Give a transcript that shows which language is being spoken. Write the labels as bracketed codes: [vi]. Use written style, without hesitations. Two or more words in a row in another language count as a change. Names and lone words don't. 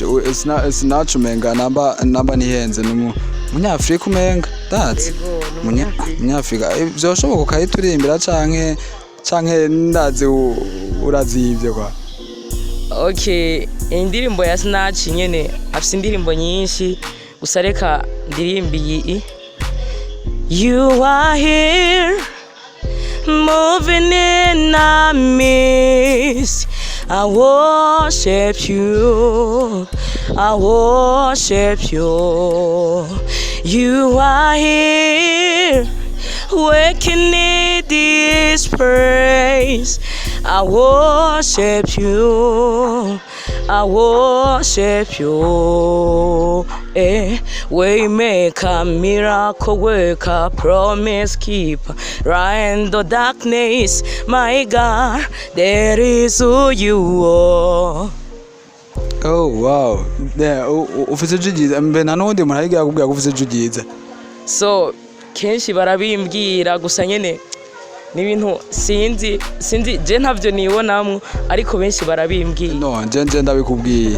[rn] Snatch umenga namba nihenze Munyafrika umenga that's Munyafrika, vyoshoboka ukayiturimbira canke ndazi urazivye kwa? Okay, indirimbo ya Snatch nyene afise indirimbo nyinshi, gusa reka ndirimbi iyi. [en] You are here, moving in our midst. I worship you, I worship you. You are here, waking in this praise. I worship you, I worship you. Waymaker, miracle worker, promise keeper, right in the darkness, my God, that is who you are. [rn] Oh wow, ufise ijwi ryiza mbe nta n'uwundi muntu ariga yakubwira ko ufise ijwi ryiza. So kenshi barabimbwira gusa nyene n'ibintu sinzi je ntavyo nibonamwo ariko benshi barabimbwira. No nje ndabikubwiye.